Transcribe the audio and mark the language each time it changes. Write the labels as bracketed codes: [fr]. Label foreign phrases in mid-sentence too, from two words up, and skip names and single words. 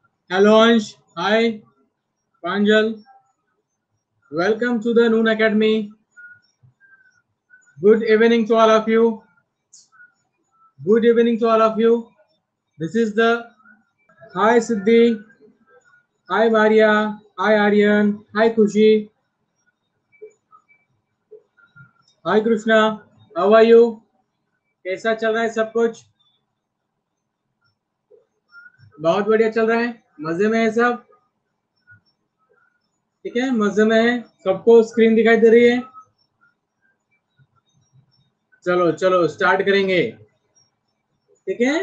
[en] Hello Ansh, hi Pranjal, welcome to the Noon Academy. Good evening to all of you. Good evening to all of you. This is the Hi Siddhi, Hi Maria, Hi Aryan, Hi Kushi, Hi Krishna. How are you? [hi] कैसा चल रहा है सब कुछ? बहुत बढ़िया चल रहा है, मजे में है सब? ठीक है, मजे में है, सबको स्क्रीन दिखाई दे रही है? चलो चलो स्टार्ट करेंगे, ठीक है।